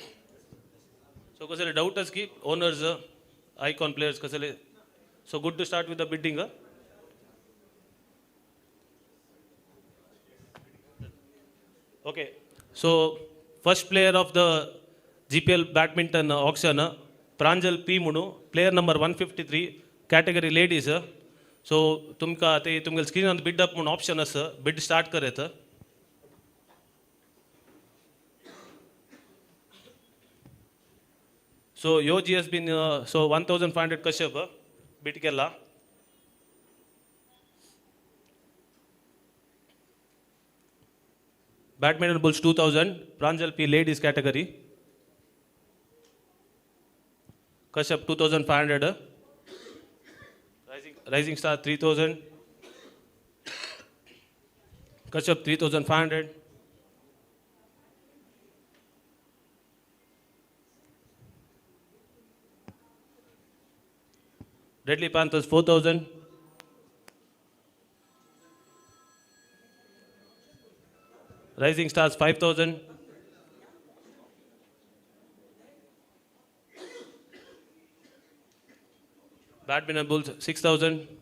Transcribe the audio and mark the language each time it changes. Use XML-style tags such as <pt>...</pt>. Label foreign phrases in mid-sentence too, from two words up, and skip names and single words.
<kok>सो कसले डाऊटच की</kok> <en>owners icon players</en> <kok>कसले.</kok> <en>so good to start with the bidding. ओके. so first player of the GPL badminton auction Pranjal P म्हणून player number 153 category ladies.</en> <kok>सो तुमकां ते तुमगे स्क्रीनार</kok> <en>bid up</en> <kok>म्हणून ऑप्शन आसा. बिड स्टार्ट करात. सो ह्यो GSB सो 1500 कश्यप बिड केला.</kok> <en>Badminton Bulls 2000 Pranjal P ladies category. कश्यप 2500. राइजिंग स्टार 3000. कश्यप 3500. डेडली पैंथर्स 4000. Rising Stars 5000. Badminton Bulls 6000.</en>